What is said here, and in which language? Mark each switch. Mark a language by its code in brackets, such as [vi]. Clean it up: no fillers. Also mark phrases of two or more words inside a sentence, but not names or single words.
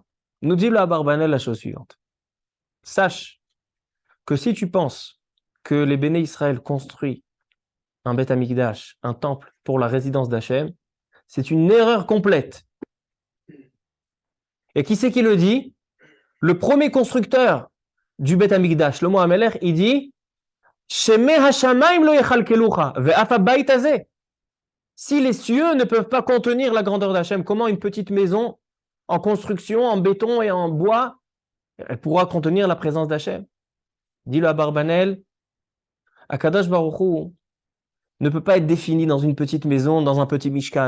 [fr] Nous dit le Abarbanel la chose suivante. Sache que si tu penses que les Béné Israël construisent un [he] בית המקדש, [fr] un temple pour la résidence d'Hachem, c'est une erreur complète. Et qui c'est qui le dit? Le premier constructeur du [he] בית המקדש, [fr] le Mohamelech, il dit [he] שמי השמים לא יכלכלוך ואף הבית הזה. [fr] Si les cieux ne peuvent pas contenir la grandeur d'Hachem, comment une petite maison en construction, en béton et en bois, elle pourra contenir la présence d'Hachem? Dit le Abarbanel, [he] הקדוש ברוך הוא [fr] ne peut pas être défini dans une petite maison, dans un petit mishkan.